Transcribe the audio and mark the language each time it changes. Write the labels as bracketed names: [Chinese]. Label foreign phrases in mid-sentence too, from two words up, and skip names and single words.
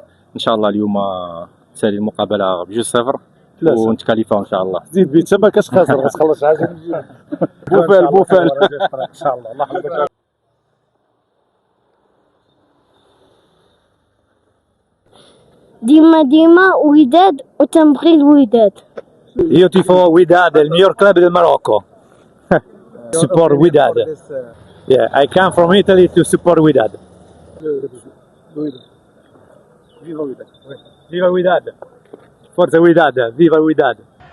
[Arabic] ان شاء الله اليوم تسالي المقابلة ب2-0 ونتكاليفاو ان شاء الله. زيد بيت ما كاش خاسر غتخلص عاد بوفال ان شاء الله. الله يحفظك. ديما وداد وتنبغي الوداد. [Italian] Io tifo Wydad, il miglior club del Marocco. [English] Support Wydad. Yeah, I come from Italy to support Wydad. [Italian] Viva Wydad. Viva Wydad. Forza Wydad, viva Wydad.